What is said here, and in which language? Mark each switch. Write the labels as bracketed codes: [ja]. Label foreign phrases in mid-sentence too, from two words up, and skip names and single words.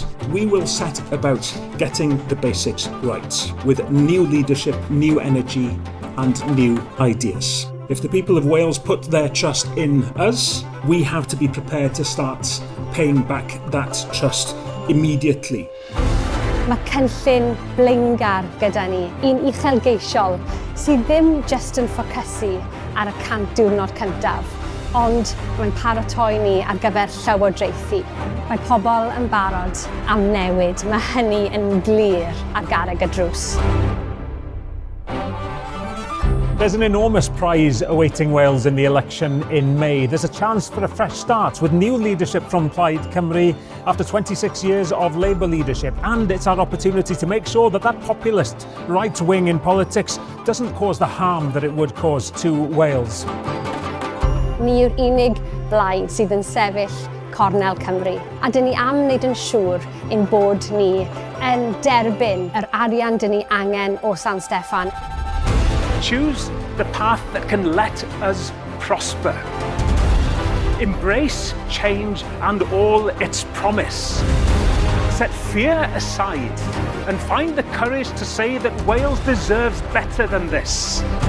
[en] We will set about getting the basics right with new leadership, new energy and new ideas. If the people of Wales put their trust in us, we have to be prepared to start paying back that trust immediately. [cy] Mae cynllun blaengar gyda ni, un uchelgeisiol sydd ddim jyst yn ffocysu ar y 100 diwrnod cyntaf, ond mae'n paratoi ni ar gyfer llywodraethu. Mae pobl yn barod am newid, mae hynny yn glir ar garreg y drws. [en] There's an enormous prize awaiting Wales in the election in May. There's a chance for a fresh start with new leadership from Plaid Cymru after 26 years of Labour leadership. And it's our opportunity to make sure that that populist right wing in politics doesn't cause the harm that it would cause to Wales. [cy] Ni yw'r unig blaid sydd yn sefyll cornel Cymru. A dyn ni am wneud yn siŵr ein bod ni yn derbyn yr arian dyn ni angen o San Steffan. [en] Choose the path that can let us prosper. Embrace change and all its promise. Set fear aside and find the courage to say that Wales deserves better than this.